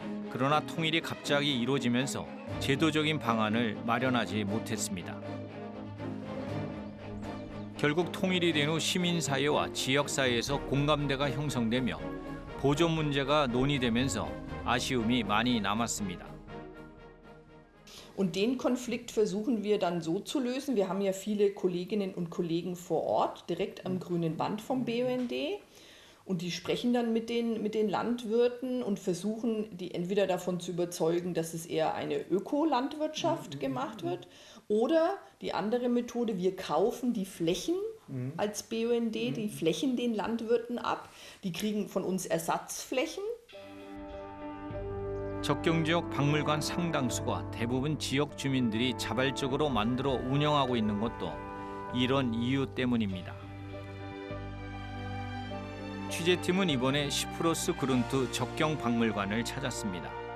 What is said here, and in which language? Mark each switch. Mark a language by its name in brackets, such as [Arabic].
[Korean] 그러나 통일이 갑자기 이루어지면서 제도적인 방안을 마련하지 못했습니다. 결국 통일이 된 후 시민사회와 지역사회에서 공감대가 형성되며 보존 문제가 논의되면서 아쉬움이 많이 남았습니다. [German] Und den Konflikt versuchen wir dann so zu lösen. Wir haben ja viele Kolleginnen und Kollegen vor Ort, direkt am grünen Band vom BUND. Und die sprechen dann mit den Landwirten und versuchen, die entweder davon zu überzeugen, dass es eher eine Ökolandwirtschaft gemacht wird. Oder die andere Methode, wir kaufen die Flächen als BUND, die Flächen den Landwirten ab. Die kriegen von uns Ersatzflächen. [Korean] 적경지역 박물관 상당수가 대부분 지역 주민들이 자발적으로 만들어 운영하고 있는 것도 이런 이유 때문입니다. 취재팀은 이번에 시프로스 그룬트 적경 박물관을 찾았습니다.